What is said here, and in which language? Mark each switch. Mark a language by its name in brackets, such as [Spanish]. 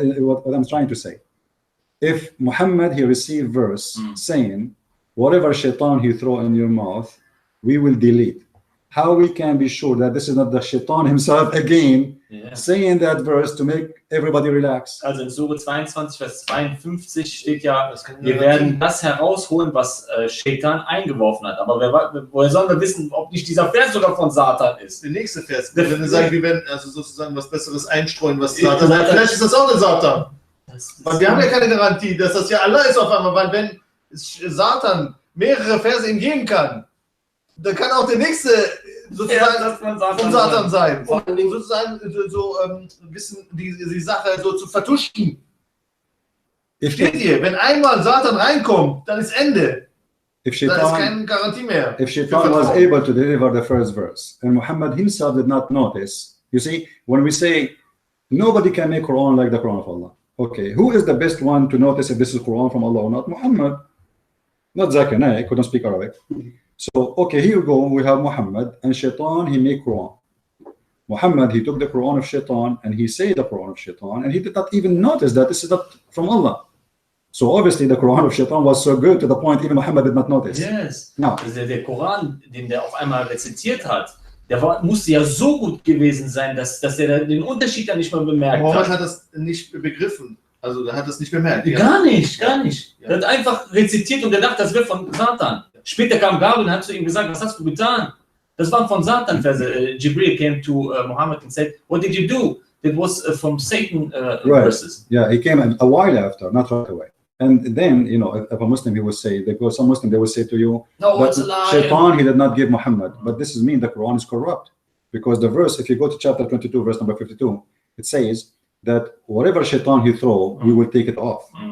[English] What I'm trying to say, if Muhammad he received verse saying, whatever shaitan he throw in your mouth, we will delete. How we can be sure that this is not the shaitan himself again saying that verse to make everybody relax? [German] Also in Sure 22, Vers 52 steht ja, wir werden das herausholen, was Shaitan eingeworfen hat. Aber woher sollen wir wissen, ob nicht dieser Vers sogar von Satan ist? Der nächste Vers. Wenn wir sagen, wir werden also sozusagen was Besseres einstreuen, was Satan hat, vielleicht ist das auch eine Satan. Weil wir haben ja keine Garantie, dass das ja Allah ist auf einmal, weil wenn Satan mehrere Verse ihm geben kann, dann kann auch der nächste sozusagen von Satan sein. Vor allem sozusagen so wissen die Sache so zu vertuschen. Steht hier, wenn einmal Satan reinkommt, dann ist Ende. Da ist keine Garantie mehr. [English] If Shaitan was able to deliver the first verse, and Muhammad himself did not notice, you see, when we say nobody can make Quran like the Quran of Allah. Okay, who is the best one to notice if this is Quran from Allah or not? Muhammad. Not Zakir Naik, couldn't speak Arabic. So, okay, here we go. We have Muhammad and Shaitan, he made Quran. Muhammad, he took the Quran of Shaitan and he said the Quran of Shaitan and he did not even notice that this is not from Allah. So obviously the Quran of Shaitan was so good to the point even Muhammad did not notice. Yes. Now, [German] der Koran, den der auf einmal rezitiert hat, musste ja so gut gewesen sein, dass er den Unterschied ja nicht mal bemerkt Muhammad hat das nicht begriffen. Also er hat das nicht bemerkt. Gar nicht. Er hat einfach rezitiert und gedacht, das wird von Satan. Später kam Gabriel und hat zu ihm gesagt, was hast du getan? Das waren von Satan Verse. [English] Jibril came to Muhammad and said, what did you do? That was from Satan verses. Yeah, he came a while after, not right away. And then, you know, if a Muslim, he will say, some Muslim, they will say to you, no, it's a lie. Shaitan, he did not give Muhammad. But this is mean the Quran is corrupt. Because the verse, if you go to chapter 22, verse number 52, it says that whatever Shaitan he throw, we will take it off.